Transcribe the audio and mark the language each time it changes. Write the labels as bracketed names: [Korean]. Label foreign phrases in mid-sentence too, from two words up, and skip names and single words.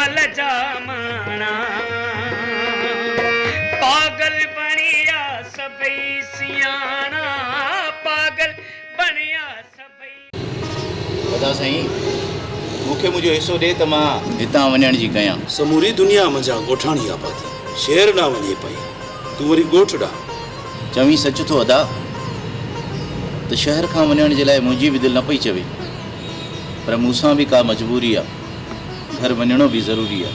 [Sindhi] जामणा पागल बनिया सबई सियाणा पागल बनिया सबई दादा साईं मूंखे मुंहिंजो हिसो ॾे त मां हितां वञण जी कयां। समूरी दुनिया मंझां ॻोठाणी आबादी शहर न वञे पई तूं वरी ॻोठ ॾांहुं चवी सच थो अदा त शहर खां वञण जे लाइ मुंहिंजी बि दिलि न पई चवे पर मूंसां बि का मजबूरी आहे घर वञणो बि ज़रूरी आहे।